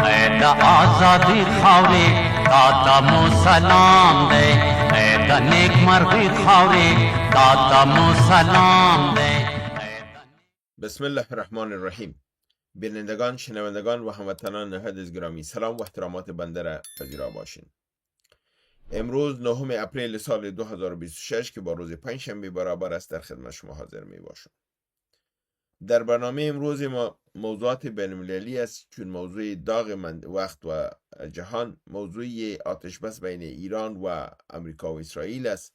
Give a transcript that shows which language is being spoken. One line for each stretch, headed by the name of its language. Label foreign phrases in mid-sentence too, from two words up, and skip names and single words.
Pashto: د آزادی خاورې دا د مو سلام دی، د نیک مرغی خاورې دا د مو سلام دی.
Arabic: بسم الله الرحمن الرحیم.
Persian: بینندگان، شنوندگان و هموطنان نهاد گرامی، سلام و احترامات بنده را پذیرا باشین. امروز 9 اپریل سال 2026 که با روز پنجشنبه برابر است در خدمت شما حاضر می باشم. در برنامه امروز ما موضوعات بین‌المللی است، چون موضوع داغ وقت و جهان موضوع آتش بس بین ایران و امریکا و اسرائیل است.